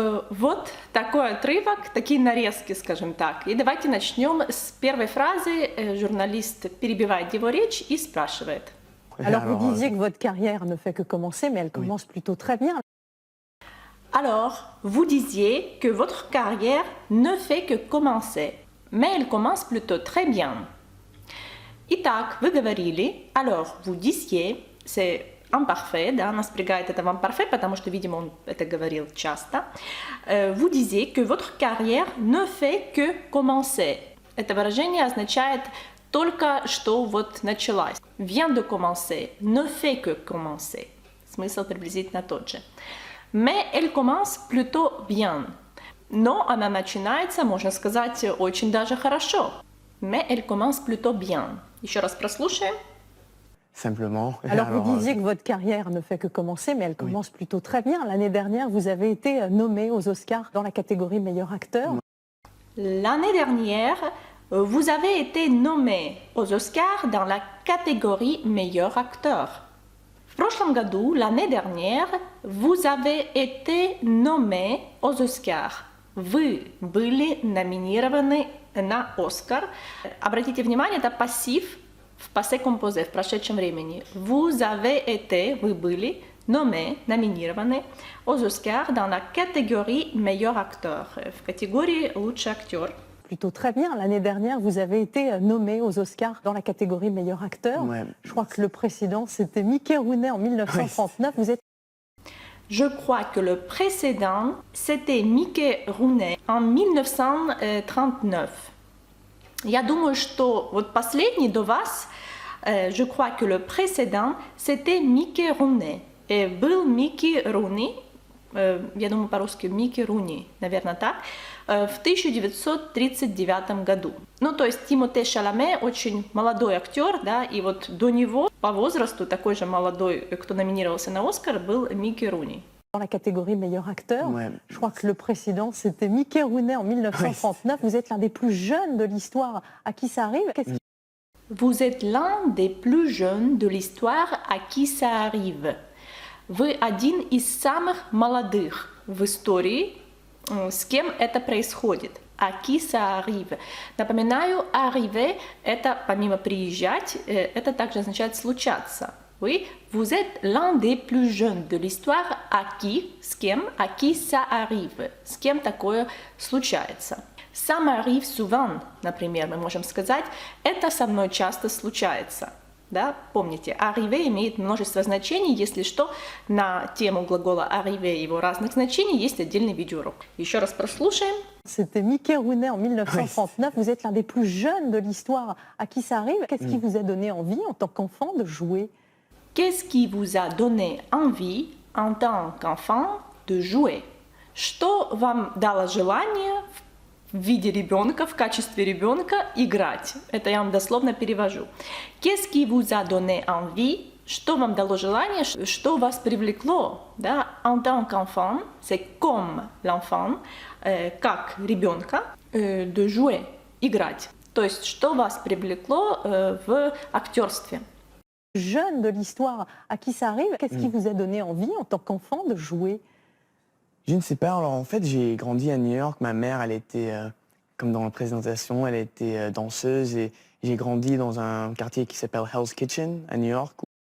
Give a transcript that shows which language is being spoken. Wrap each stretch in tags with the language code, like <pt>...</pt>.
<ru>Вот такой отрывок, такие нарезки, скажем так. И давайте начнем с первой фразы. Журналист перебивает его речь и спрашивает.</ru> <fr>Alors, vous disiez que votre carrière ne fait que commencer, mais elle commence plutôt très bien. Alors, vous disiez que votre carrière ne fait que commencer, mais elle commence plutôt très bien.</fr> <ru>Итак, вы говорили,</ru> <fr>alors, vous disiez, c'est imparfait,</fr> <ru>да, нас напрягает это в imparfait, потому что, видимо, он это говорил часто.</ru> <fr>Vous disiez que votre carrière ne fait que commencer.</fr> <ru>Это выражение означает только что вот началась.</ru> <fr>Vient de commencer, ne fait que commencer.</fr> <ru>Смысл приблизительно тот же.</ru> <fr>Mais elle commence plutôt bien.</fr> <ru>Но она начинается, можно сказать, очень даже хорошо.</ru> <fr>mais elle commence plutôt bien.</fr> <ru>Еще раз прослушаем.</ru> <fr>Simplement. Alors, vous disiez que votre carrière ne fait que commencer, mais elle commence plutôt très bien. L'année dernière, vous avez été nommé aux Oscars dans la catégorie meilleur acteur. L'année dernière, vous avez été nommé aux Oscars dans la catégorie meilleur acteur.</fr> <ru>В прошлом году,</ru> <fr>l'année dernière, vous avez été nommé aux Oscars.</fr> <ru>Вы были номинированы на Оскар. Обратите внимание, это пассив в passé composé, в прошедшем времени.</ru> <fr>Vous avez été,</fr> <ru>вы были,</ru> <fr>nommé,</fr> <ru>номинированы</ru> <fr>aux Oscars dans la catégorie meilleur acteur,</fr> <ru>в категории лучший актер.</ru> <fr>Plutôt très bien. L'année dernière, vous avez été nommé aux Oscars dans la catégorie meilleur acteur. Ouais. Je crois que le précédent, c'était Mickey Rooney en 1939. Vous êtes Je crois que le précédent, c'était Mickey Rooney en 1939.</fr> <ru>Я думаю, что вот последний до вас,</ru> <fr>je crois que le précédent, c'était Mickey Rooney.</fr> <ru>И был Микки Руни, я думаю по-русски Микки Руни, наверное так, в 1939 году. Ну, то есть Тимоте Шаламе очень молодой актер, да, и вот до него по возрасту такой же молодой, кто номинировался на Оскар, был Микки Руни.</ru> <fr>dans la catégorie meilleur acteur. Ouais. Je crois que le précédent, c'était Mickey Rooney en 1939. Vous êtes l'un des plus jeunes de l'histoire à qui ça arrive. Vous êtes l'un des plus jeunes de l'histoire à qui ça arrive.</fr> <ru>Вы один из самых молодых в истории, с кем это происходит.</ru> <fr>À qui ça arrive.</fr> <ru>Напоминаю, arriver – это помимо приезжать, это также означает случаться.</ru> <fr>Oui, vous êtes l'un des plus jeunes de l'histoire à qui,</fr> <ru>с кем,</ru> <fr>à qui ça arrive,</fr> <ru>с кем такое случается.</ru> <fr>Ça m'arrive souvent,</fr> <ru>например, мы можем сказать, это со мной часто случается. Да? Помните, arriver имеет множество значений, если что, на тему глагола arriver и его разных значений есть отдельный видеоурок. Еще раз прослушаем.</ru> <fr>C'était Mickey Rooney en 1939. Vous êtes l'un des plus jeunes de l'histoire à qui ça arrive. Qu'est-ce qui vous a donné envie en tant qu'enfant de jouer? Qu'est-ce qui vous a donné envie en tant qu'enfant de jouer?</fr> <ru>Что вам дало желание в виде ребенка, в качестве ребенка играть? Это я вам дословно перевожу.</ru> <fr>Qu'est-ce qui vous a donné envie?</fr> <ru>Что вам дало желание? Что вас привлекло? Да?</ru> <fr>En tant qu'enfant, c'est comme l'enfant,</fr> <ru>как ребенка,</ru> <fr>de jouer,</fr> <ru>играть. То есть, что вас привлекло в актерстве?</ru> <fr>Jeune de l'histoire à qui ça arrive. Qu'est-ce qui vous a donné envie en tant qu'enfant de jouer? Je ne sais pas. Alors en fait, j'ai grandi à New York. Ma mère, elle était, comme dans la présentation, elle était danseuse et j'ai grandi dans un quartier qui s'appelle Hell's Kitchen à New York.</fr>